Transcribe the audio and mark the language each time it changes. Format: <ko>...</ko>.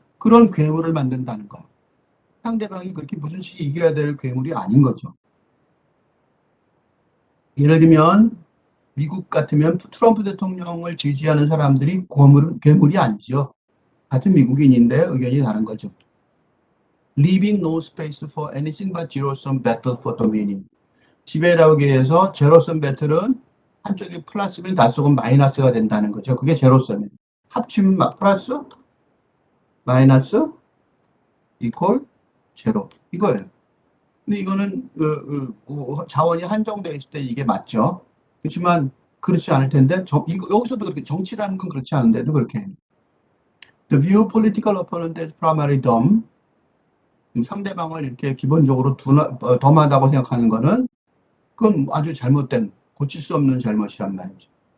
<ko>그런 괴물을 만든다는 거. 상대방이 그렇게 무슨 식이 이겨야 될 괴물이 아닌 거죠. 예를 들면 미국 같으면 트럼프 대통령을 지지하는 사람들이 괴물이 아니죠. 같은 미국인인데 의견이 다른 거죠.</ko> <en>Leaving no space for anything but zero-sum battle for dominion.</en> <ko>지배력에서 제로섬 배틀은 한쪽이 플러스면 다쪽은 마이너스가 된다는 거죠. 그게 제로섬이에요. 합치면 플러스, 마이너스, 이퀄, 제로. 이거예요. 근데 이거는 자원이 한정되어 있을 때 이게 맞죠. 그렇지만 그렇지 않을 텐데 여기서도 그렇게 정치라는 건 그렇지 않은데도 그렇게 해요.</ko> <en>The view political opponent as primary dumb.</en> <ko>상대방을 이렇게 기본적으로 덤하다고 생각하는 거는 그건 아주 잘못된, 고칠 수 없는 잘못이란 말이죠.</ko>